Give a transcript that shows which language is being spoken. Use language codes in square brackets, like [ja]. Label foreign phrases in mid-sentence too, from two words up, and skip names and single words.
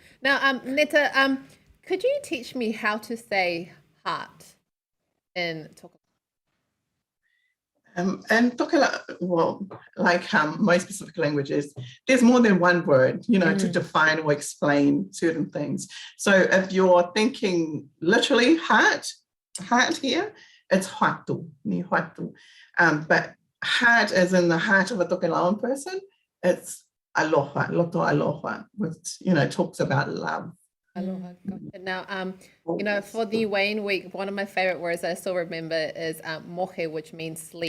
[en] Now, Neta, could you teach me how to say heart in Tokelau? And Tokelau, well, like most specific languages, there's more than one word, to define or explain certain things. So if you're thinking literally heart here, it's [tkl] hatu, ni hatu. [en] But heart, as in the heart of a Tokelauan person, it's [tkl] aloha, loto aloha, [en] which, talks about love. Aloha. Gotcha. Now, for the Wayne week, one of my favorite words I still remember is mohe, which means sleep.